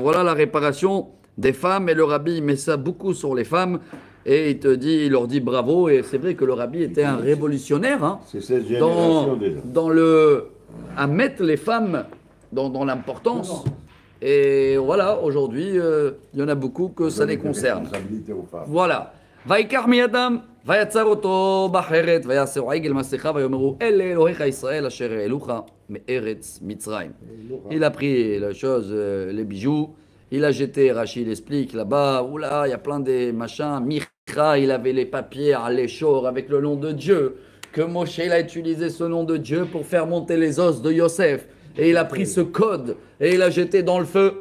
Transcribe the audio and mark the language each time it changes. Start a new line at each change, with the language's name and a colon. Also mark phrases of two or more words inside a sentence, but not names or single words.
French: Voilà la réparation des femmes et le rabbi met ça beaucoup sur les femmes et il leur dit bravo. Et c'est vrai que le rabbi était un révolutionnaire hein, c'est cette génération déjà. À mettre les femmes dans l'importance. Et voilà, aujourd'hui, il y en a beaucoup que ça les concerne. Voilà.
Hebrew: ויקח מידם, ויצר אותו בחרת, ויעשהו עגל מסכה, ויאמרו אלה אלוהיך ישראל אשר העלוך מארץ מצרים.
French: Il a pris la chose, les bijoux, il a jeté, Rachid explique là-bas, oula, il y a plein de machins, Micha, il avait les papiers à l'échor avec le nom de Dieu, que Moshe il a utilisé ce nom de Dieu pour faire monter les os de Yosef, et il a pris ce code, et il a jeté dans le feu.